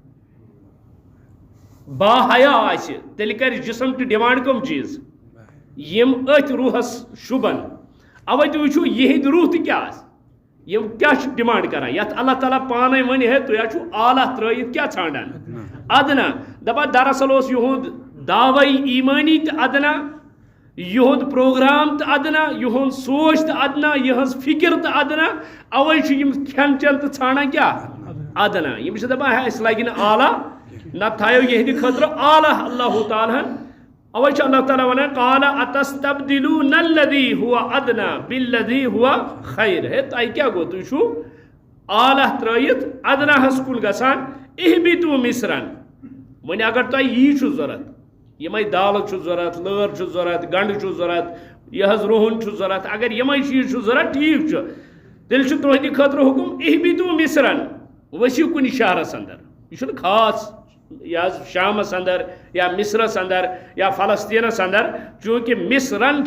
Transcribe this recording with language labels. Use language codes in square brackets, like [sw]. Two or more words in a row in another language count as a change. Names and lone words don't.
[ks] با حیا آسہِ تیٚلہِ کرِ جسم تہِ ڈِمانڈ کم چیز یم أتھۍ روحس شوٗبن اوے تُہۍ وٕچھِو یِہِنٛدۍ روح تہِ کیٛاہ آسہِ یم کیٛاہ چھِ ڈِمانڈ کران یتھ اللہ تعالیٰ پانے ونہِ ہے تُہۍ چھُو اعلیٰ ترٲیِتھ کیٛاہ ژھانڈان ادنا دپان دراصل اوس یِہُنٛد دعوے ایمٲنی تہِ ادنا یِہُنٛد پروگرام تہِ ادنا یِہُنٛد سوچ تہِ ادنا یِہٕنٛز فکر تہِ ادنا اوے چھِ یم کھٮ۪ن چٮ۪ن تہِ ژھانڈان کیٛاہ ادنا یم چھِ دپان ہے اَسہِ لگہِ نہٕ اعلیٰ نتہٕ تھایو یِہنٛدِ خٲطرٕ اعلیٰ اللہ تعالیٰ ہن اوے چھُ اللہ تعالیٰ ونان [ar] قال اتستبدلون الذي هو ادنى بالذي هو خير [ks] ہے تۄہہِ کیٛاہ گوٚو تُہۍ چھُو اعلیٰ ترٲیِتھ ادناہس کُن گژھان [ar] اہبِتو مصرن [ks] وۄنۍ اگر تۄہہِ یی چھُ ضروٗرت یمے دالہٕ چھُ ضروٗرت لٲر چھُ ضروٗرت گنڈٕ چھُ ضروٗرت یہِ حظ رُہُن چھُ ضروٗرت اگر یمے چیٖز چھُ ضروٗرت ٹھیٖک چھُ تیٚلہِ چھُ تُہنٛدِ خٲطرٕ حُکُم [ar] اہبِتو مصرن [ks] ؤسِو کُنہِ شہرس اندر یہ چھُنہٕ خاص یا شامس اندر یا مصرس اندر یا فلسطینس اندر چونکہ مصرن